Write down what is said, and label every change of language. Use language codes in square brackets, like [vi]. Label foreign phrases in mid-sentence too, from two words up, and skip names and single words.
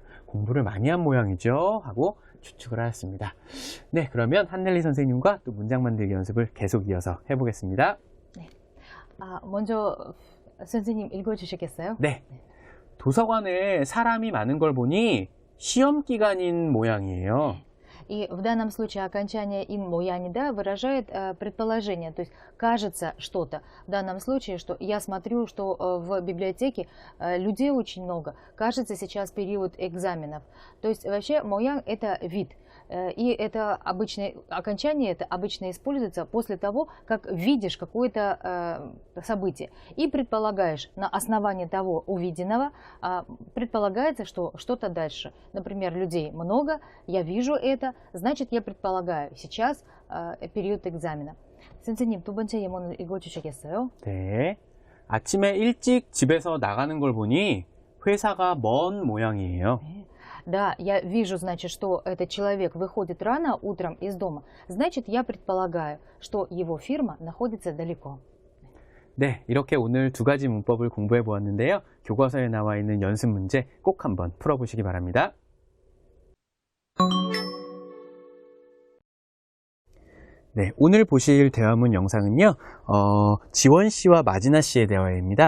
[ko] 공부를 많이 한 모양이죠. 하고 추측을 하였습니다. 네, 그러면 한넬리 선생님과 또 문장 만들기 연습을 계속 이어서 해보겠습니다. 네. 먼저 선생님 읽어주시겠어요? 네. 도서관에 사람이 많은 걸 보니 시험 기간인 모양이에요. [ru] И в данном случае окончание [ko] «인 모양이다» [ru] выражает предположение, то есть кажется что-то. В данном случае, что я смотрю, что в библиотеке людей очень много, кажется сейчас период экзаменов. То есть вообще моян – это вид. И это обычное окончание, это обычно используется после того, как видишь какое-то событие и предполагаешь на основании того увиденного, предполагается, что что-то дальше. Например, людей много, я вижу это, значит, я предполагаю, сейчас период экзамена. [ko] 선생님, 두 번째 예문을 읽어주시겠어요? 네. 아침에 일찍 집에서 나가는 걸 보니 회사가 먼 모양이에요. [ru] Да, я вижу, значит, что этот человек выходит рано утром из дома. Значит, я предполагаю, что его фирма находится далеко. [ko] 네, 이렇게 오늘 두 가지 문법을 공부해 보았는데요. 교과서에 나와 있는 연습 문제 꼭 한번 풀어보시기 바랍니다. 네, 오늘 보실 대화문 영상은요, 지원 씨와 마지나 씨의 대화입니다.